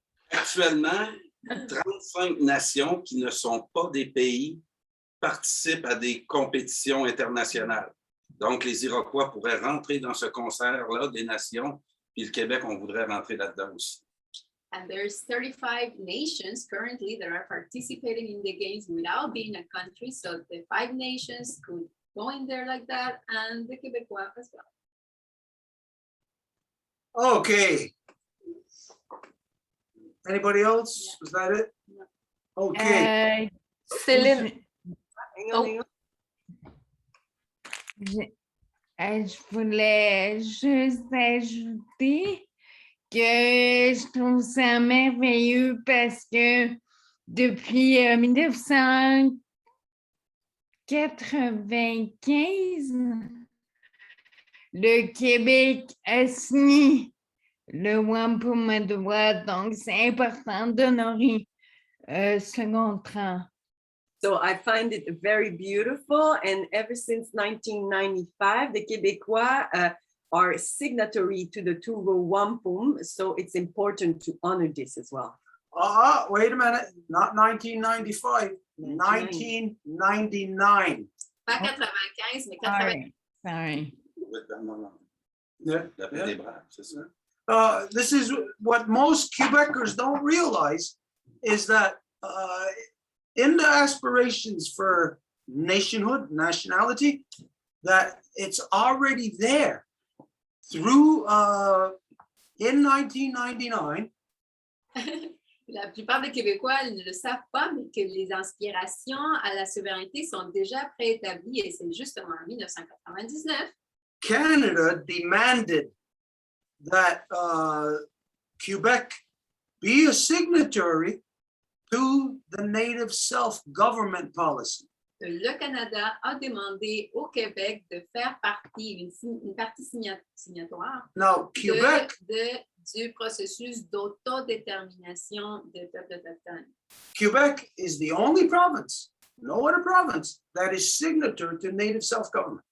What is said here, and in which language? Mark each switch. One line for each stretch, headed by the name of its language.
French: Actuellement, 35 nations qui ne sont pas des pays participent à des compétitions internationales. Donc, les Iroquois pourraient rentrer dans ce concert-là des nations, puis le Québec, on voudrait rentrer là-dedans aussi.
English: And there's 35 nations currently that are participating in the games without being a country. So the 5 nations could go in there like that, and the Quebecois as well. Okay. Anybody else? Yeah. Was that it? Okay. Céline, Hang on, hang on.
French: Je voulais juste ajouter que je trouve ça merveilleux parce que depuis 1995, le Québec a signé le Wampum à Deux, donc c'est important d'honorer ce contrat.
English: So I find it very beautiful. And ever since 1995, the Québécois are signatory to the two-row Wampum. So it's important to honor this as well. Wait a minute, not 1995, 1999.
French: Pas 95, mais 80.
English: Sorry. Yeah.
French: D'après les Braves, c'est ça?
English: This is what most Quebecers don't realize is that in the aspirations for nationhood, nationality, that it's already there through in 1999.
French: La plupart des Québécois ne le savent pas, mais que les inspirations à la souveraineté sont déjà préétablies, et c'est justement en 1999.
English: Canada demanded that Quebec be a signatory to the native self-government policy.
French: Le Canada a demandé au Québec de faire partie, une partie signatoire
English: Now, Quebec,
French: du processus d'autodétermination des peuples autochtones.
English: Quebec is the only province, no other province, that is signatory to native self-government.